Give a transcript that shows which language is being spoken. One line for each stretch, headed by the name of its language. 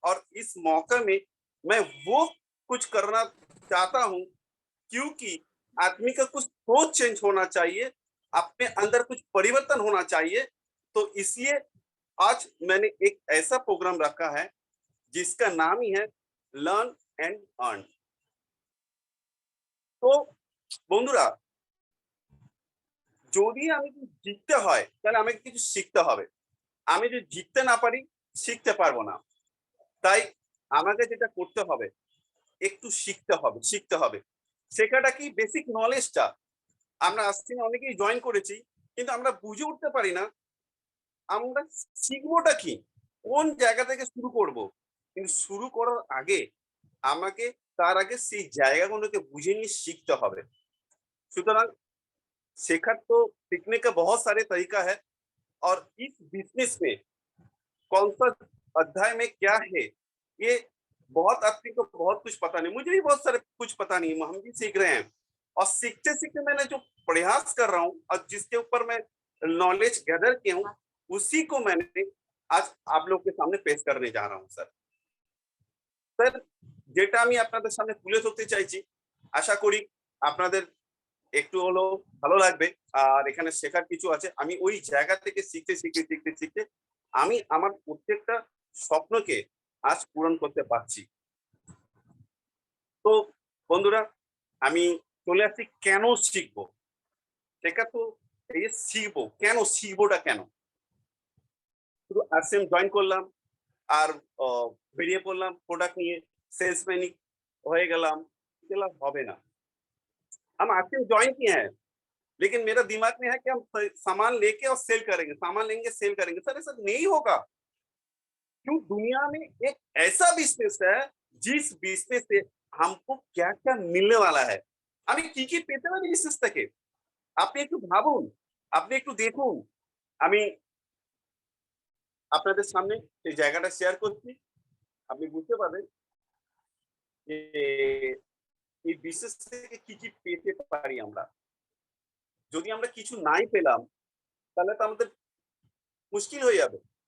Hindi: और इस मौके में मैं वो कुछ करना चाहता हूँ, क्योंकि आदमी का कुछ सोच चेंज होना चाहिए, अपने अंदर कुछ परिवर्तन होना चाहिए। तो इसलिए आज मैंने एक ऐसा प्रोग्राम रखा है जिसका नाम ही है लर्न एंड अर्न।
Bangla: তো বন্ধুরা, যদি আমি জিততে হয় তাহলে আমাকে কিছু শিখতে হবে। আমি যদি জিততে না পারি শিখতে পারবো না। তাই আমাকে যেটা করতে হবে একটু শিখতে হবে। শেখাটা কি বেসিক নলেজটা আমরা আজকে অনেকেই জয়েন করেছি, কিন্তু আমরা বুঝে উঠতে পারি না আমরা শিখবোটা কি, কোন জায়গা থেকে শুরু করব। কিন্তু শুরু করার আগে আমাকে তার আগে সেই জায়গাগুলোকে बुझे নিয়ে শিখতে হবে।
Hindi: সুতরাং শেখার तो सीखने का बहुत सारे तरीका है, और इस बिजनेस में कौन सा अध्याय में क्या है ये बहुत आदमी को बहुत कुछ पता नहीं, मुझे भी बहुत सारे कुछ पता नहीं, हम भी सीख रहे हैं। और सीखते सीखते मैंने जो प्रयास कर रहा हूँ और जिसके ऊपर मैं नॉलेज गैदर किया हूँ उसी को मैंने आज आप लोग के सामने पेश करने जा रहा हूँ।
Bangla: सर স্যার, যেটা আমি আপনাদের সামনে তুলে ধরতে চাইছি আশা করি আপনাদের একটু হলেও ভালো লাগবে। আর এখানে শেখার কিছু আছে। আমি ওই জায়গা থেকে শিখতে আমি আমার প্রত্যেকটা স্বপ্নকে আজ পূরণ করতে পারছি। তো বন্ধুরা, আমি চলে আসছি কেন শিখবো। শেখা তো এই যে শিখবো, কেন শিখবোটা কেন? শুধু আরসিএম জয়েন করলাম আর বেরিয়ে পড়লাম প্রোডাক্ট নিয়ে, सेल्समैन হয়ে গেলাম, এগুলো হবে না।
Hindi: हम आरसीएम ज्वाइन किए हैं, लेकिन मेरा दिमाग में है कि हम सामान लेके और सेल करेंगे, सामान लेंगे सेल करेंगे। सर ऐसा नहीं होगा, क्यों? दुनिया में एक ऐसा बिजनेस है जिस बिजनेस से हमको क्या क्या मिलने वाला है।
Bangla: আমি কি কি পেতে পারি বিজনেস থেকে আপনি একটু ভাবুন, আপনি একটু দেখুন। আমি আপনাদের সামনে এই জায়গাটা শেয়ার করছি, আপনি বুঝতে পারবেন যে এই বিজনেস থেকে কি কি পেতে পারি আমরা। যদি আমরা কিছু নাই পেলাম তাহলে তো আমাদের মুশকিল হয়ে যাবে।